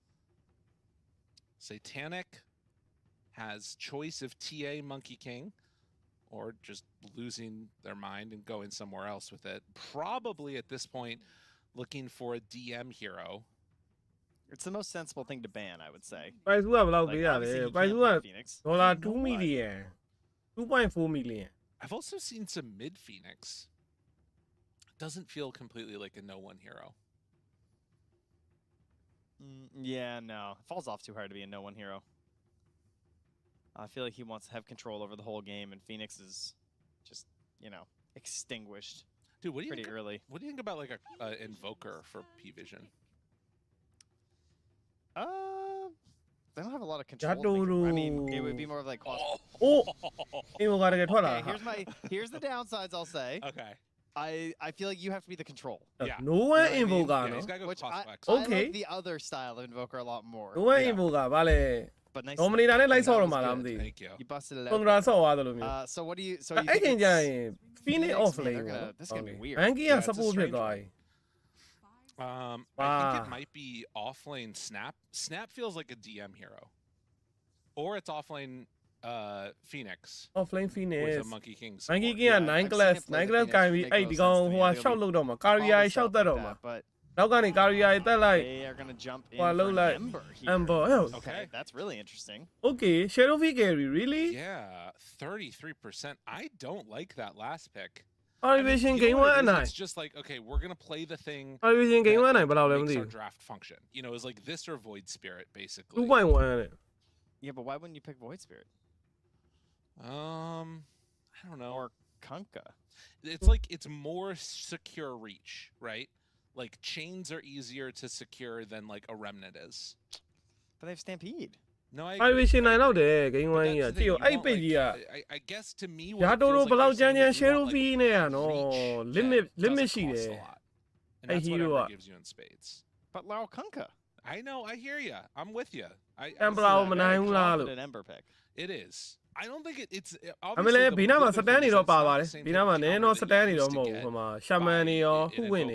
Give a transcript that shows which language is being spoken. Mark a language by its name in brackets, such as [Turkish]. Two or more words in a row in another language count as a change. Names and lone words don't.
[English] Satanic has choice of TA Monkey King or just losing their mind and going somewhere else with it. Probably at this point looking for a DM hero. It's the most sensible thing to ban, I would say. [Burmese] ပိုင်စုကဘယ်လောက် [English] Like, [Burmese] ပေးရလဲ [English] obviously, you [Burmese] ပိုင် [English] can't [Burmese] စုက [English] play Phoenix. [Burmese] ဒေါ်လာ [English] You know 2 what? million 2.4 million I've also seen some mid Phoenix. Doesn't feel completely like a no one hero. Yeah, no. It falls off too hard to be a no-one hero. I feel like he wants to have control over the whole game, and Phoenix is just, extinguished Dude, what do you pretty think, early. what do you think about like a invoker for Pvision? They don't have a lot of control. I mean, it would be more of like. [Burmese] Oh! အင်ဝါကတကယ်ထွက်လာ [English] Okay, here's the downsides. I'll say. Okay. I feel like you have to be the control. Yeah. no one You know what I mean? invoker Yeah, [Burmese] နော် [English] he's gotta go Which cost I, flex. I Okay. like the other style of invoker a lot more. no one invoker [Burmese] ဗာလဲ [English] But nice. [Burmese] Dominator နဲ့လိုက်ဆော့ [English] That [Burmese] တော့ [English] was [Burmese] မှာလား [English] good. [Burmese] မသိဘူး [English] Thank you. You busted it [Burmese] ကွန် [English] out. [Burmese] ဒရာဆော့သွားတယ်လို့မျိုး [English] So what do you? So you [Burmese] အဲ့ [English] think [Burmese] ခင်ကြရင် [English] it's- Phoenix Phoenix, off man, lane they're gonna- this is gonna be weird. [Burmese] ဘန်ကီက [English] Yeah, it's a [Burmese] support ဖြစ် [English] strange [Burmese] သွား [English] one. [Burmese] ပြီ [English] I think it Ah. might be offlane Snap. Snap feels like a DM hero. Or it's offlane Phoenix offline with Phoenix a Monkey King [Burmese] ဘန်ကီ [English] support. [Burmese] က [English] Yeah, 9 I've seen class him play 9 the class Phoenix, [Burmese] ကိုင်ပြီး [English] make [Burmese] အဲ့ [English] no [Burmese] ဒီကောင် [English] sense to me. [Burmese] ဟိုဟာ [English] They'll [Burmese] ရှောက် [English] be [Burmese] လို့တော့မှာကာ [English] all [Burmese] ရီယာ [English] this [Burmese] ရှောက် [English] stuff [Burmese] တတ် [English] like [Burmese] တော့မှာ [English] that, But [Burmese] နောက်ကနေကာရီယာတက်လိုက် [English] they are gonna jump in Well, for look like Ember here. Ember Okay, that's really interesting. okay Shadow V carry really Yeah, 33%. I don't like that last pick. Parivision you know game what it 1 is? [Burmese] နိုင် [English] It's just like, okay, we're going to play the thing Parivision game 1 that, [Burmese] နိုင်ဘယ်လောက်လဲမ [English] makes [Burmese] သိ [English] our [Burmese] ဘူး [English] draft function. You know, it's like this or Void Spirit, basically. [Burmese] 2.1 တဲ့ [English] Yeah, but why wouldn't you pick Void Spirit I don't know. or Kunkka? It's like it's more secure reach, right? Like chains are easier to secure than like a remnant is. But they have Stampede. No, I agree. [Burmese] Parivision နိုင်တော့တယ် game [English] But 1 that's [Burmese] ကြီး [English] the [Burmese] က [English] thing, [Burmese] ကြည့် [English] you [Burmese] ရောအဲ့ [English] want, [Burmese] ပိတ် [English] like, [Burmese] ကြီးက [English] I guess to me [Burmese] ရာ [English] what it [Burmese] တို [English] feels [Burmese] တို့ [English] like [Burmese] ဘယ်လောက် [English] you're [Burmese] ကြမ်း [English] saying [Burmese] ကြမ်း [English] is you Shadow want, V like, [Burmese] နဲ့อ่ะနော် [English] reach limit that limit doesn't [Burmese] ရှိတ [English] cost [Burmese] ယ် [English] a lot. And Hey, that's what hero Ember up. gives you in spades. But Laurel Kunkka. I know, I hear you. I'm with you. Templar an Ember pick. It is. I don't think it's. I mean, Binama Satani or Pavare. Binama Nano Satani or Mo from a Shamani or who winning